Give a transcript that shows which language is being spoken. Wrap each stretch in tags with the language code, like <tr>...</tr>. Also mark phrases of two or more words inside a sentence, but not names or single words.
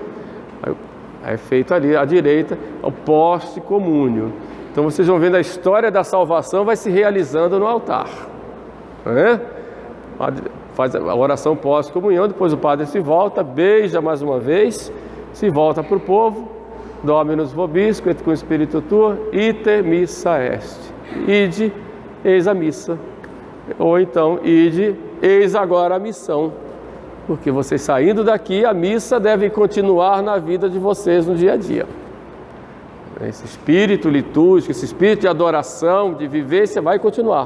<pt>Aí é feito ali à direita o post-comúnio. Então vocês vão vendo a história da salvação vai se realizando no altar, né? Faz a oração pós-comunhão, depois o padre se volta, beija mais uma vez, se volta para o povo,</pt> <la>Dominus vobisco et cum spiritu tuo, ite missa est.</la> <pt>Ide, eis a missa. Ou então, ide, eis agora a missão. Porque vocês saindo daqui, a missa deve continuar na vida de vocês no dia a dia. Esse espírito litúrgico, esse espírito de adoração, de vivência vai continuar.</pt>